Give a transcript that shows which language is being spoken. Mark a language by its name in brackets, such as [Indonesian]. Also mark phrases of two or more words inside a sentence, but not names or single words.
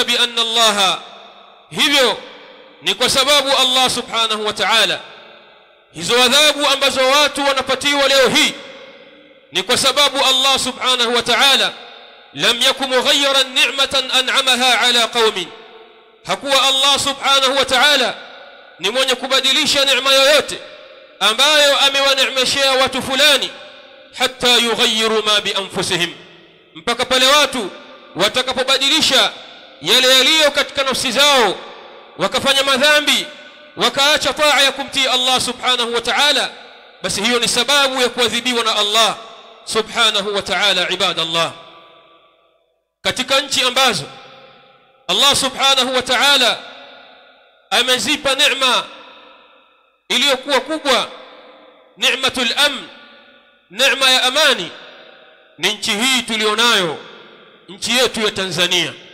[Arabic] بأن الله, [Swahili] hivyo ni kwa sababu Allah [Arabic] سبحانه وتعالى, [Swahili] hizo adhabu ambazo watu wanapatiwa leo hii ni kwa sababu Allah [Arabic] سبحانه وتعالى لم يك مغيرا نعمة أنعمها على قوم, [Swahili] hakuwa Allah subhanahu [Arabic] وتعالى [Swahili] ni mwenye kubadilisha neema yoyote ambayo amewaneemeshea watu fulani, [Arabic] حتى يغيروا ما بأنفسهم, [Swahili] mpaka pale watu watakapobadilisha yale yaliyo katika nafsi zao, wakafanya madhambi, wakaacha taa ya kumtii Allah [Arabic] سبحانه وتعالى, [Swahili] basi hiyo ni sababu ya kuadhibiwa na Allah [Arabic] سبحانه وتعالى. [Swahili] Ibadallah, katika nchi ambazo Allah [Arabic] سبحانه وتعالى [Swahili] amezipa neema iliyokuwa kubwa, [Arabic] نعمة الأمن, [Swahili] neema ya amani, ni nchi hii tulionayo, nchi yetu ya Tanzania.